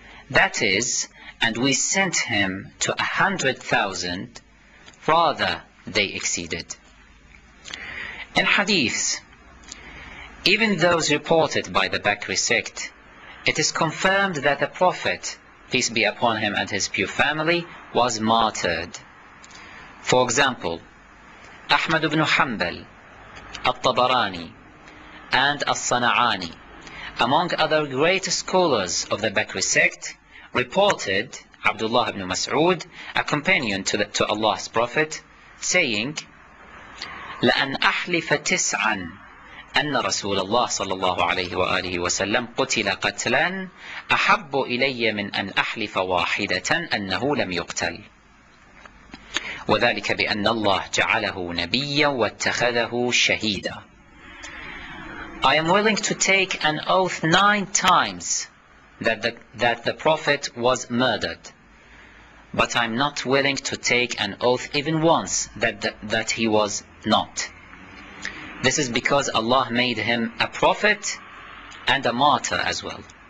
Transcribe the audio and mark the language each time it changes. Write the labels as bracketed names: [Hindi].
[English] That is, and we sent him to 100,000, rather they exceeded. In hadiths, even those reported by the Bakri sect, it is confirmed that the Prophet, peace be upon him and his pure family, was martyred. For example, Ahmad ibn Hanbal, At-Tabarani, and As-Sana'ani, among other great scholars of the Bakri sect, reported Abdullah ibn Mas'ud, a companion to Allah's Prophet, saying, [Arabic] لَأَنْ أَحْلِفَ تِسْعًا أن رسول الله صلى الله عليه وآله وسلم قتل قتلا أحب إلي من أن أحلف واحدة أنه لم يقتل وذلك بأن الله جعله نبيا واتخذه شهيدا. [English] I am willing to take an oath 9 times that the Prophet was murdered, but I am not willing to take an oath even once that he was not. This is because Allah made him a prophet and a martyr as well.